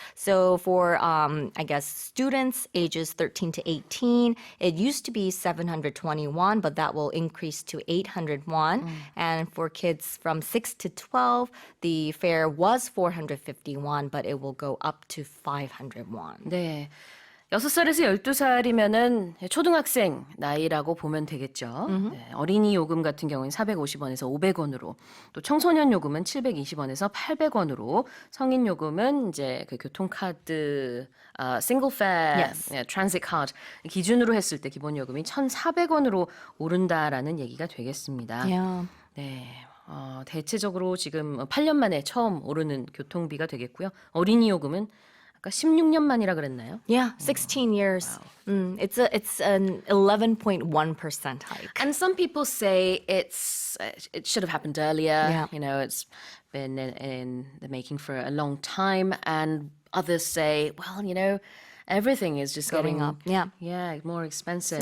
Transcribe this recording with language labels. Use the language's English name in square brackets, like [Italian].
[English] So for, students ages 13 to 18, it used to be 721, but that will increase to 800 won. And for kids from 6 to 12, the fare was 450 won, but it will go up to 500 won. [Korean] 네. 6살에서 12살이면은 초등학생 나이라고 보면 되겠죠. 네, 어린이 요금 같은 경우는 450원에서 500원으로, 또 청소년 요금은 720원에서 800원으로, 성인 요금은 이제 그 교통카드 [English] 싱글 페어 트랜sit [Korean] 카드 기준으로 했을 때 기본 요금이 1,400원으로 오른다라는 얘기가 되겠습니다. [English] Yeah. [Korean] 네. 대체적으로 지금 8년 만에 처음 오르는 교통비가 되겠고요. 어린이 요금은 16년 만이라 그랬나요? [English] Yeah, 16 years. Wow. It's an 11.1% hike. And some people say it should have happened earlier. Yeah. You know, it's been in the making for a long time. And others say, well, you know, everything is just Going getting up. Yeah. Yeah, more expensive.